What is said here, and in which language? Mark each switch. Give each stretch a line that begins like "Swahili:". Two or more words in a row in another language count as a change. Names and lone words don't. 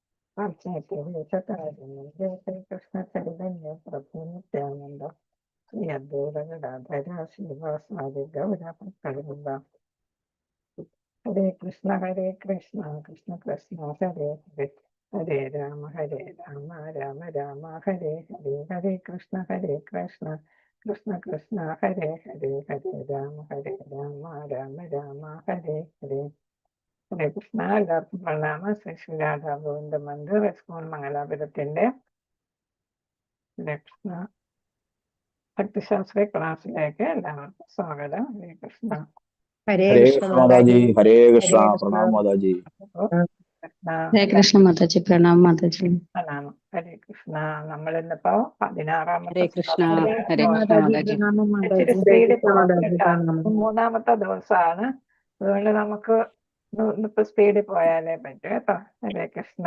Sanskrit: Krishna Chaitanya Prabhu Nityananda Sri Advaita Gadadhara Srivasadi Gaura Bhaktavrinda Hare Krishna Krishna Krishna Hare Hare Hare Rama Rama Rama Hare Hare Hare Krishna Krishna Krishna Hare Hare Hare Rama Rama Hare Hare ഹരേ കൃഷ്ണ.
Malayalam: എല്ലാവർക്കും പ്രണാമം. ശ്രീ ശ്രീ രാധാ ഗോവിന്ദ മന്ദിർ റെസ്പോൺ മംഗലാപുരത്തിന്റെ ഹരേ കൃഷ്ണ ഭക്തിശാസ്ത്ര ക്ലാസ്സിലേക്ക് എല്ലാവർക്കും സ്വാഗതം. ഹരേ കൃഷ്ണ. ഹരേ
Hindi: हरे
Malayalam: കൃഷ്ണ
Hindi: कृष्ण माताजी, हरे कृष्णा,
Malayalam: ഹരേ കൃഷ്ണ.
Hindi: प्रणाम माताजी।
Malayalam: ഹരേ കൃഷ്ണ മാതാജി, പ്രണാം മാതാജി. പ്രണാമം. ഹരേ കൃഷ്ണ. നമ്മൾ ഇന്നിപ്പോ 16ാമത്തെ ഹരേ കൃഷ്ണ. ഹരേ കൃഷ്ണ മാതാജി. ഇച്ചിരി സ്പീഡിൽ പോകാം കേട്ടോ. 3ാമത്തെ ദിവസമാണ്, അതുകൊണ്ട് നമുക്ക് ഇന്നിപ്പോ സ്പീഡിൽ പോയാലേ പറ്റൂ കേട്ടോ. ഹരേ കൃഷ്ണ.